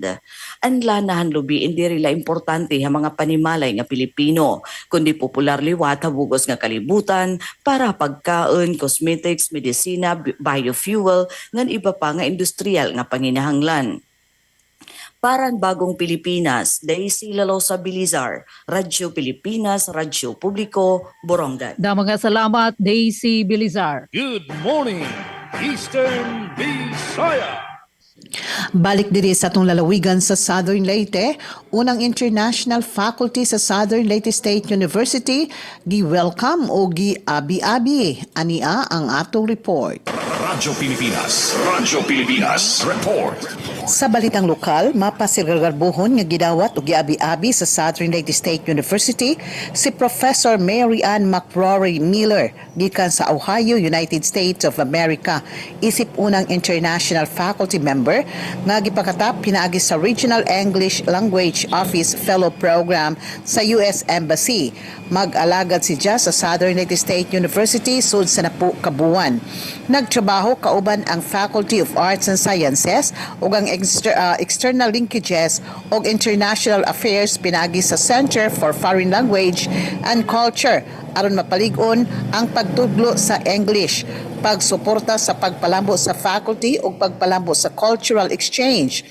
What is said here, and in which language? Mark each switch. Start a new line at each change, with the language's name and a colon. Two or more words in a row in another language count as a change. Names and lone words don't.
Waray: Ang lanahan lubi hindi rila importante ha mga panimalay nga Pilipino, kundi popular liwat habugos nga kalibutan para pagkaon, cosmetics, medisina, biofuel ngan iba pa nga industrial nga panginahanglan. Para Bagong Pilipinas, Daisy Lalosa Bilizar, Radyo Pilipinas, Radyo Publiko, Borongan. Mga salamat, Daisy Bilizar.
English: Good morning, Eastern Visayas.
Cebuano: Balik diri sa atong lalawigan sa Southern Leyte, unang
English: international faculty
Cebuano: sa Southern Leyte State University gi-welcome o gi-abi-abi. Ania ang atong report. Radyo Pilipinas Report. Sa balitang lokal, mapasirgargarbuhon nga gidawat o giabi-abi sa Southern Leyte State University si Professor Mary Ann McRory Miller gikan sa Ohio, United States of America. Isip unang
English: international faculty member
Cebuano: nga gipakatap pinaagi sa Regional English Language Office Fellow Program sa US Embassy. Mag-alagad si Jazz sa Southern Leyte State University sud sa napu kabuan. Nagtrabaho kauban ang Faculty of Arts and Sciences ug ang
English: external linkages
Cebuano: ug
English: international affairs
Cebuano: pinagi sa Center for Foreign Language and Culture aron mapalig-on ang pagtudlo sa English, pagsuporta sa pagpalambo sa faculty ug pagpalambo sa
English: cultural exchange.